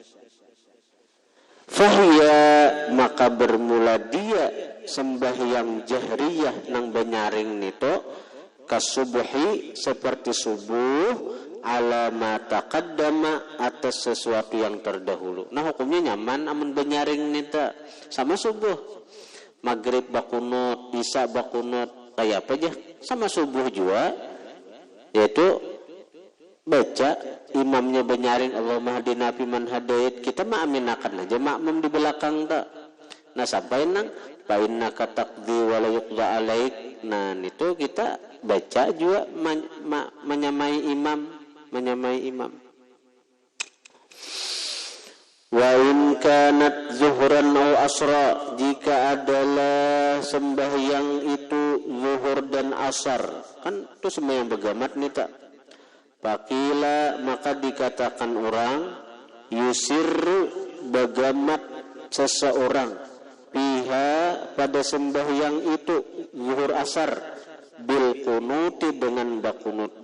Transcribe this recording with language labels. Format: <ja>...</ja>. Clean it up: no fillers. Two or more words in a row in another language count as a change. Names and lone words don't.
<bjn>Fahia maka bermula dia sembahyang jahriyah nang benyaring nito kasubuhi seperti subuh,</bjn> <ar>ala ma taqaddama</ar> <bjn>atas sesuatu yang terdahulu. Nah, hukumnya nyaman amun benyaring nito sama subuh, maghrib bakunut, isya bakunut, kayak apa aja sama subuh juga, yaitu baca imamnya benyaring</bjn> <ar>Allahumma hadina fiman hadait,</ar> <bjn>kita mah aminakan aja makmum di belakang tak. Nah, sampai nang</bjn> <ar>fa innaka taqdi wa la yuqda alaik,</ar> <bjn>nah itu kita baca juga menyamai imam.</bjn> <ar>Wa in kanat zuhran aw asra,</ar> <bjn>jika adalah sembahyang itu zuhur dan asar, kan itu sembahyang begamat nih tak. Pakila maka dikatakan orang yusirru begamat seseorang piha pada sembahyang itu zuhur asar</bjn> <ar>bil kunuti</ar> <bjn>dengan bakunut.</bjn>